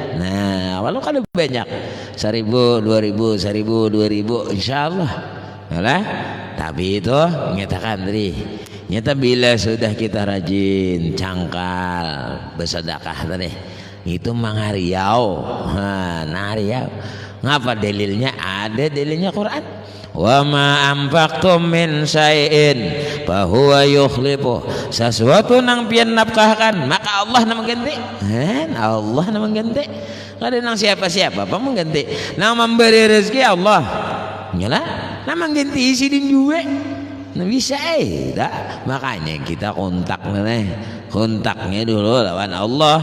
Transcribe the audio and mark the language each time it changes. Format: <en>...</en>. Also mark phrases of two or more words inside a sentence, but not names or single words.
<bjn>Nah walau kalau banyak 1.000, 2.000 insyaallah. Yalah. Tapi itu nyatakan tadi, nyata bila sudah kita rajin cangkal bersedekah tadi itu mangariau. Nah riau. Ngapa dalilnya? Ada dalilnya Quran.</bjn> <ar>وما أنفقتم من شيء فهو يخلف.</ar> <bjn>Sesuatu nang pian nafkahkan maka Allah nang mengganti. Allah nang mengganti. Kada nang siapa-siapa apa mengganti. Nang memberi rezeki Allah. Nyala nang mengganti sidin juga. Nah bisa makanya kita kontaknya dulu lawan Allah.</bjn>